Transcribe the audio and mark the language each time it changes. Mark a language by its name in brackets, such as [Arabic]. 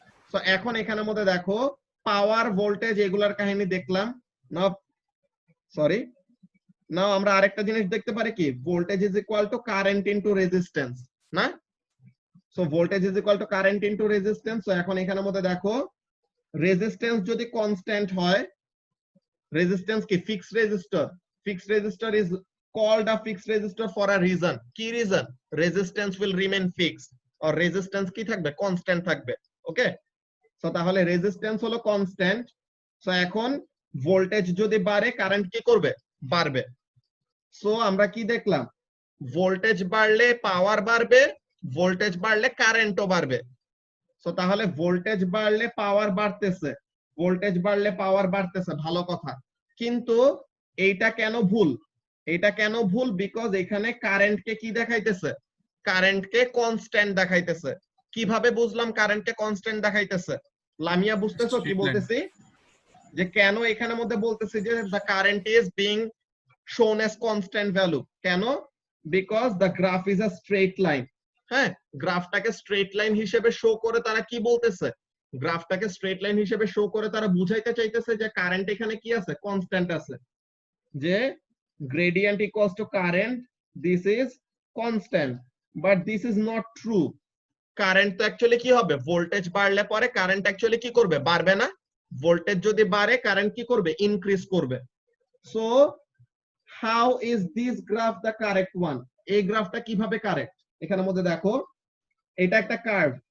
[Bangla] So এখন এখানের মধ্যে দেখো পাওয়ার ভোল্টেজ এগুলার কাহিনী দেখলাম না, সরি নাও আমরা আরেকটা জিনিস দেখতে পারি কি, [English] voltage is equal to current into resistance, [Bangla] না? So [English] Voltage is equal to current into resistance. [Bangla] So এখন এখানের মধ্যে দেখো রেজিস্ট্যান্স যদি কনস্ট্যান্ট হয়, রেজিস্ট্যান্স কি, [English] Fixed resistor, fixed resistor is called a fixed resistor for a reason। [Bangla] কি reason? [English] resistance will remain fixed, or resistance [Bangla] কি থাকবে, কনস্ট্যান্ট থাকবে। ওকে, সো তাহলে রেজিস্ট্যান্স হলো কনস্ট্যান্ট। সো এখন ভোল্টেজ যদি বাড়ে কারেন্ট কি করবে, বাড়বে। সো আমরা কি দেখলাম, ভোল্টেজ বাড়লে পাওয়ার বাড়বে, ভোল্টেজ বাড়লে কারেন্টও বাড়বে। সো তাহলে ভোল্টেজ বাড়লে পাওয়ার বাড়তেছে, ভোল্টেজ বাড়লে পাওয়ার বাড়তেছে, ভালো কথা, কিন্তু এইটা কেন ভুল, এটা কেন ভুল, বিকজ এখানে কারেন্টকে কি দেখাইতেছে, কারেন্টকে কনস্ট্যান্ট দেখাইতেছে। কিভাবে বুঝলাম কারেন্টকে কনস্ট্যান্ট দেখাইতেছে, লামিয়া বুঝতেছো কি বলতেছি, যে কেন এখানের মধ্যে বলতেছি যে [English] the current is being shown as constant value, [Bangla] কেন, [English] because the graph is a straight line। [Bangla] হ্যাঁ, গ্রাফটাকে স্ট্রেট লাইন হিসেবে শো করে তারা কি বলতেছে, গ্রাফটাকে স্ট্রেট লাইন হিসেবে শো করে তারা বুঝাইতে চাইতেছে যে কারেন্ট এখানে কি আছে, কনস্ট্যান্ট আছে, যে [English] gradient equals to current this is constant, but this is not true. [Bangla] Current তো অ্যাকচুয়ালি কি হবে, ভোল্টেজ বাড়লে পরে কারেন্ট অ্যাকচুয়ালি কি করবে, বাড়বে না? ভোল্টেজ যদি বাড়ে কারেন্ট কি করবে, ইনক্রিজ করবে। So [English] How is this graph the correct one? [Bangla] এই গ্রাফটা কিভাবে কারেক্ট? এখানের মধ্যে দেখো এটা একটা কার্ভ।